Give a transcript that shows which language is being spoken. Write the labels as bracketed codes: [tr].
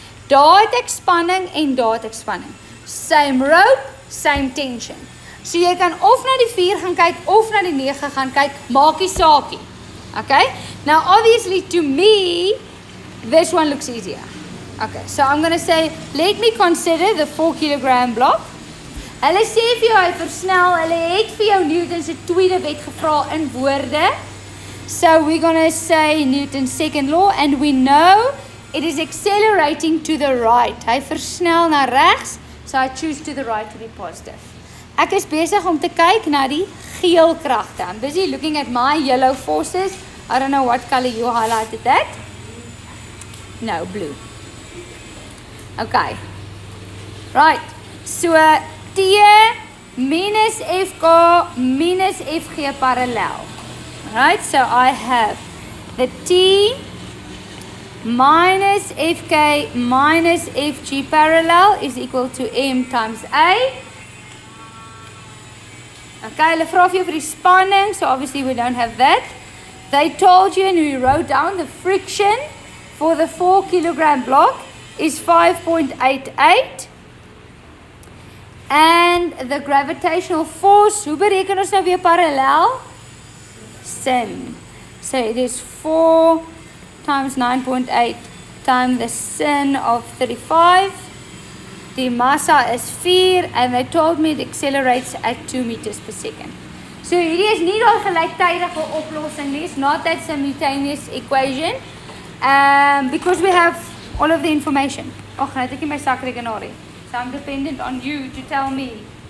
[af] Daar het ek spanning en daar het ek spanning. [en] Same rope, same tension. [af] So jy kan of na die 4 gaan kyk of na die 9 gaan kyk, maakie saakie. [en] Okay? Now obviously to me, this one looks easier. Okay, so I'm going to say, let me consider the 4 kilogram block. [af] Hulle sê vir jou, hy versnel, hulle het vir jou Newton's tweede wet gevra in woorde. [en] So we're going to say Newton's second law, and we know it is accelerating to the right. [af] Hy versnel na regs, [en] so I choose to the right to be positive. [af] Ek is besig om te kyk na die geel kragte. [en] I'm busy looking at my yellow forces. I don't know what color you highlighted that. No, blue. Okay. Right. So T minus FK minus FG parallel. Right, so I have the T minus FK minus FG parallel is equal to M times A. Okay, [af] hulle vra vir jou vir die spanning, [en] so obviously we don't have that. They told you and we wrote down the friction. for the 4 kilogram block is 5.88. And the gravitational force, [af] hoe bereken ons nou weer parallel? Sin. [en] So it is 4 times 9.8 times the sin of 35. The massa is 4 and they told me it accelerates at 2 meters per second. [af] So hierdie is nie al gelyktydige oplossing nie. [en] It's not that simultaneous equation. Because we have all of the information. [af] Ag, nou het ek nie my sakrekenaar nie. [en] So I'm dependent on you to tell me.